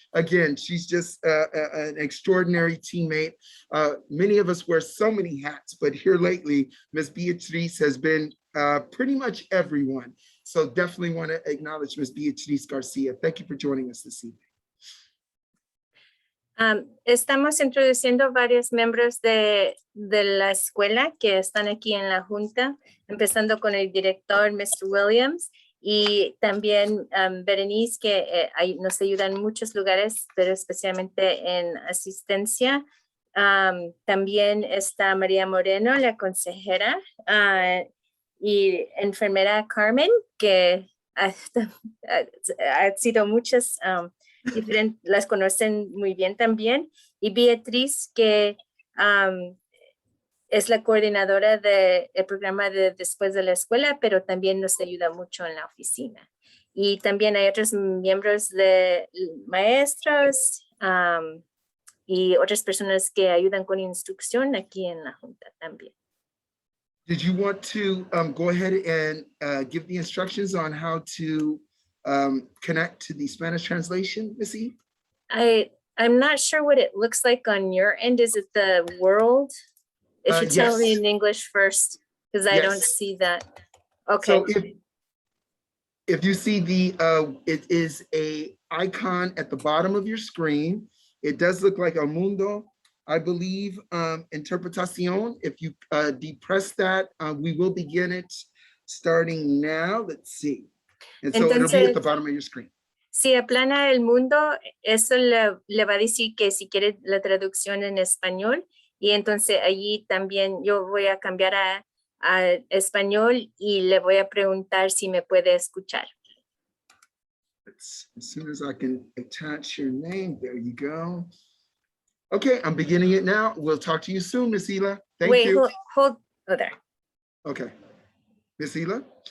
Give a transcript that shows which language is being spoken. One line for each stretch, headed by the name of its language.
English: Again, she's just an extraordinary teammate. Many of us wear so many hats, but here lately, Miss Beatriz has been pretty much everyone. So definitely want to acknowledge Miss Beatriz Garcia. Thank you for joining us this evening.
Spanish: Estamos introduciendo varios miembros de la escuela que están aquí en la junta, empezando con el director, Mr. Williams, y también Berenice, que nos ayuda en muchos lugares, pero especialmente en asistencia. También está María Moreno, la consejera, y enfermera Carmen, que ha sido muchas las conocen muy bien también, y Beatriz, que es la coordinadora del programa de después de la escuela, pero también nos ayuda mucho en la oficina. Y también hay otros miembros de maestros y otras personas que ayudan con instrucción aquí en la junta también.
English: Did you want to go ahead and give the instructions on how to connect to the Spanish translation, Missy? I'm not sure what it looks like on your end. Is it the world? If you tell me Yes. in English first, because I don't Yes. see that. Okay. So if you see it is a icon at the bottom of your screen. It does look like El Mundo, I believe, Interpretación. If you depress that, we will begin it starting now. Let's see. And so it'll be at the bottom of your screen.
Spanish: Si aplana el mundo, eso le va a decir que si quiere la traducción en español, y entonces allí también yo voy a cambiar a español y le voy a preguntar si me puede escuchar.
English: As soon as I can attach your name, there you go. Okay, I'm beginning it now. We'll talk to you soon, Miss Hila. Thank you. Wait, hold, oh, there. Okay, Miss Hila.